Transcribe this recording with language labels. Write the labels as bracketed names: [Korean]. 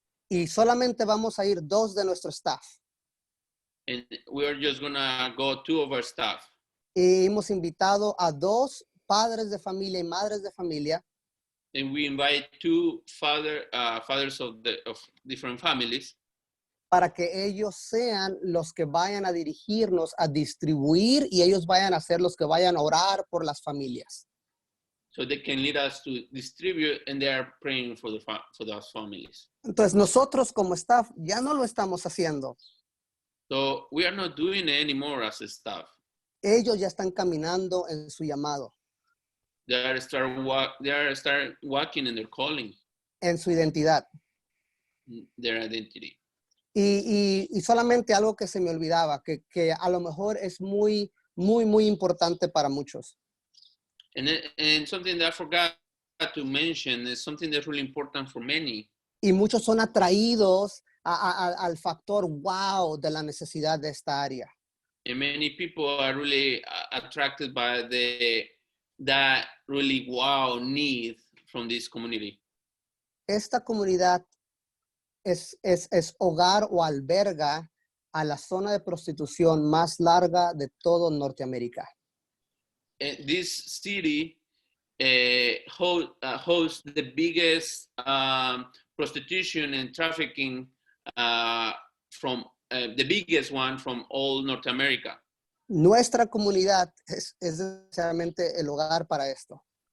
[Spanish] y solamente vamos a ir 2 de nuestro staff. [English] and we are just gonna go 2 of our staff. [Spanish] Y hemos invitado a 2 padres de familia y madres de familia [English] And we invite 2 fathers of different families, [Spanish] para que ellos sean los que vayan a dirigirnos, a distribuir y ellos vayan a ser los que vayan a orar por las familias. [English] so they can lead us to distribute, and they are praying for those families. [Spanish] Entonces nosotros como staff ya no lo estamos haciendo. [English] So we are not doing it anymore as a staff. [Spanish] Ellos ya están caminando en su llamado, [English] They are start walking in their calling, [Spanish] en su identidad. [English] their identity. [Spanish] Y solamente algo que se me olvidaba, que a lo mejor es muy, muy, muy importante para muchos. [English] And something that I forgot to mention is something that's really important for many. [Spanish] Y muchos son atraídos al factor wow de la necesidad de esta área. [English] And many people are really attracted by that really wow need from this community. [Spanish] Esta comunidad es hogar o alberga a la zona de prostitución más larga de todo Norteamérica. [English] this city hosts the biggest prostitution and trafficking from the biggest one from all North America. [Spanish] Nuestra comunidad es necesariamente el hogar para esto.